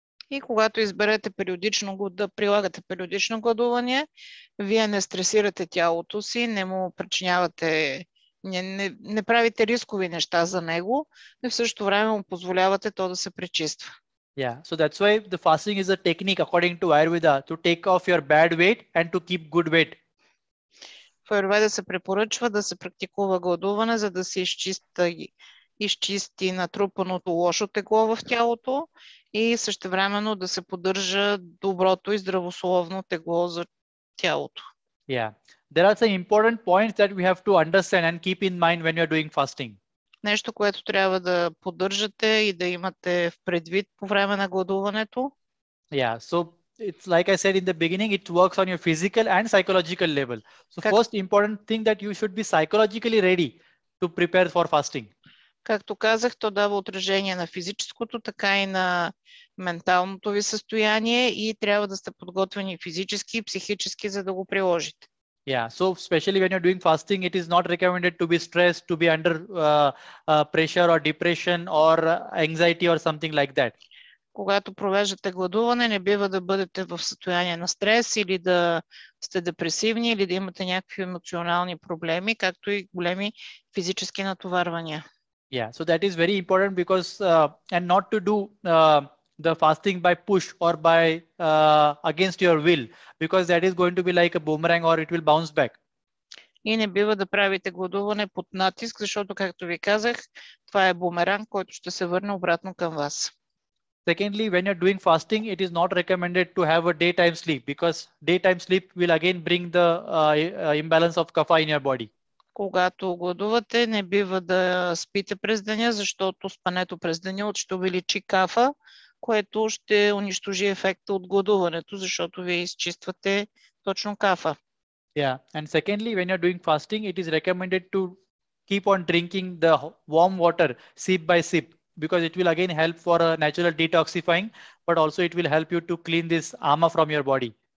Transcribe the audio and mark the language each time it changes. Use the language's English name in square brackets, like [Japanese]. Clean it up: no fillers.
[Bulgarian] И когато изберете да прилагате периодично гладуване, вие не стресирате тялото си, не му причинявате, не правите рискови неща за него, и в същото време му позволявате то да се пречиства. [English] Yeah, so that's why the fasting is a technique according to Ayurveda to take off your bad weight and to keep good weight. [Bulgarian] В Аюрведа се препоръчва да се практикува гладуване, за да се изчисти натрупаното лошо тегло в тялото и същевременно да се поддържа доброто и здравословно тегло за тялото. [English] Yeah, there are some important points that we have to understand and keep in mind when you are doing fasting. [Bulgarian] Нещо, което трябва да поддържате и да имате в предвид по време на гладуването. [English] Yeah, so it's like I said in the beginning, it works on your physical and psychological level. So first important thing that you should be psychologically ready to prepare for fasting. [Bulgarian] Както казах, то дава отражение на физическото, така и на менталното ви състояние, и трябва да сте подготвени физически и психически, за да го приложите. [English] Yeah, so especially when you're doing fasting, it is not recommended to be stressed, to be under pressure or depression or anxiety or something like that. [Bulgarian] Когато провеждате гладуване, не бива да бъдете в състояние на стрес, или да сте депресивни, или да имате някакви емоционални проблеми, както и големи физически натоварвания. [English] Yeah, so that is very important because and not to do the fasting by push or by against your will, because that is going to be like a boomerang or it will bounce back. [Bulgarian] И не бива да правите гладуване под натиск, защото, както ви казах, това е бумеранг, който ще се върне обратно към вас. [English] Secondly, when you're doing fasting, it is not recommended to have a daytime sleep, because daytime sleep will again bring the imbalance of kapha in your body. [Bulgarian] Когато гладувате, не бива да спите през деня, защото спането през деня ще увеличи кафа, което ще унищожи ефекта от гладуването, защото вие изчиствате точно кафа. [English] Yeah, and secondly, when you're doing fasting, it is recommended to keep on drinking the warm water sip by sip, because it will again help for a natural detoxifying, but also it will help you to clean this ama from your body.